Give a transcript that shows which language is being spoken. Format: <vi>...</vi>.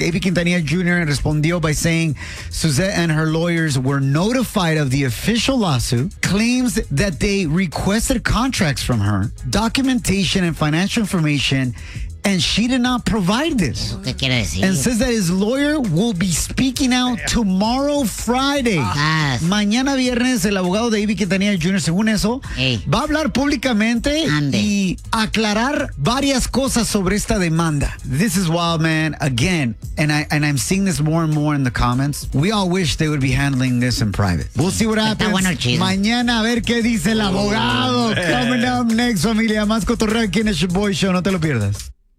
<en>AB Quintanilla Jr.</en> <es>respondió</es> <en>by saying Suzette and her lawyers were notified of the official lawsuit, claims that they requested contracts from her, documentation and financial information, and she did not provide this.</en> <es>¿Qué quiere decir?</es> <en>And says that his lawyer will be speaking out tomorrow, Friday.</en> <es>Mañana viernes, el abogado de AB Quintanilla Jr., según eso, va a hablar públicamente y aclarar varias cosas sobre esta demanda.</es> <en>This is wild, man. Again, and I'm seeing this more and more in the comments. We all wish they would be handling this in private. We'll see what happens.</en> <es>Bueno, chido. Mañana, a ver qué dice el abogado.</es> <en>Coming up next,</en> <es>familia. Más cotorreo aquí en el Shaboy Show. No te lo pierdas.</es>